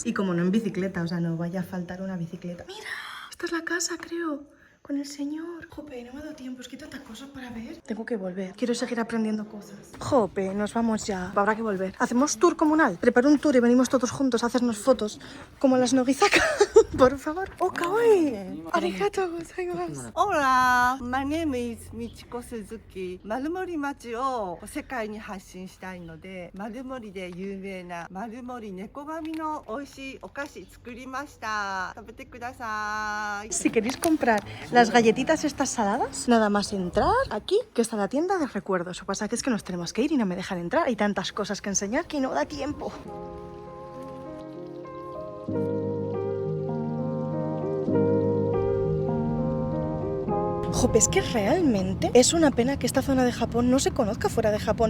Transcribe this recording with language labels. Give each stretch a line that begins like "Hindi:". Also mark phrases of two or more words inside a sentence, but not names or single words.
Spanish: Y como no en bicicleta, o sea, no vaya a faltar una bicicleta. Mira, esta es la casa, creo, con el señor. Jope, no me ha dado tiempo, es que hay tantas cosas para ver. Tengo que volver, quiero seguir aprendiendo cosas. Jope, nos vamos ya, habrá que volver. ¿Hacemos tour comunal? Preparo un tour y venimos todos juntos a hacernos fotos como las Nogizaka. por favor.
Japanese: Oh, kawaii. ありがとうございます.
English: Hola, my name is Michiko Suzuki.
Japanese: 丸森町を世界に発信したいので、丸森で有名な丸森猫髪の美味しいお菓子作りました。食べてください。
Spanish: Si queréis comprar las galletitas estas saladas, nada más entrar aquí, que está la tienda de recuerdos. Lo que pasa es que nos tenemos que ir y no me dejan entrar. Hay tantas cosas que enseñar que no da tiempo. Jope, es que realmente es una pena que esta zona de Japón no se conozca fuera de Japón.